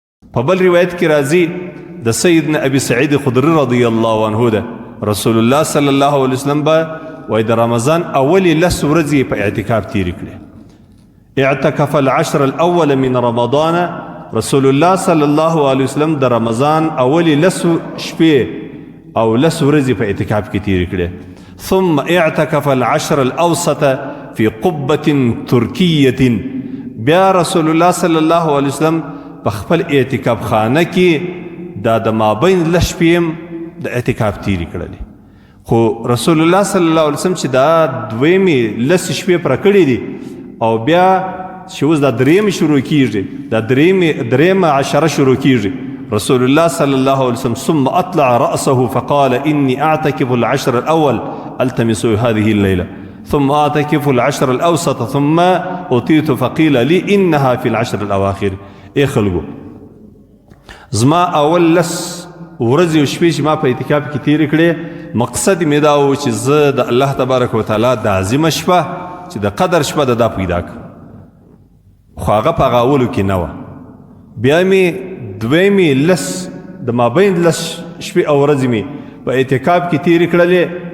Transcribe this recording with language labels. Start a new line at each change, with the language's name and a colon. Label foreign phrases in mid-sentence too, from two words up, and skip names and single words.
Pashto: په بل روایت کې راځي د سیدنا ابي سعید خدری
Arabic: رضی الله عنه
Pashto: ده
Arabic: رسول الله صلی الله علیه وسلم
Pashto: به وای د رمضان اولی 10 ورځې په اعتکاف تیر کړي.
Arabic: اعتکف العشر الاول من رمضان، رسول الله صلی الله علیه وسلم
Pashto: د رمضان اولی 10 شپې او 10 ورځې په اعتکاف کې تیر کړي.
Arabic: ثم اعتكف العشر الأوسط في قبة تركية،
Pashto: بیا
Arabic: رسول الله صلی الله علیه وسلم
Pashto: په خپل اعتکاف خانه کې دا د مابین 10 شپې د اعتکاف تیری کړلې. خو
Arabic: رسول الله صلی الله علیه وسلم
Pashto: چې دا دویمې 10 شپې پر کړې دي او بیا چې اوس دا درېمې شروع کیږي، دا درېمه عشره شروع کیږي.
Arabic: رسول الله صلى الله عليه وسلم ثم أطلع رأسه فقال إني أعتكف العشر الأول ألتمس هذه الليلة ثم أعتكف العشر الأوسط ثم أتيت فقيل لي إنها في العشر الأواخر.
Pashto: خلقو زما اول 10 ورځې او شپې چې ما په اعتکاف کې تیرې کړې، مقصد مې دا و چې زه د الله تبارک وتعالی د عظیمه شپه چې د قدر شپه ده دا پیدا کړم. خو هغه په هغه اولو کې نه وه. بیا مې دویمې 10 د مابین 10 شپې او ورځې مې په اعتکاف کې تیرې کړلې.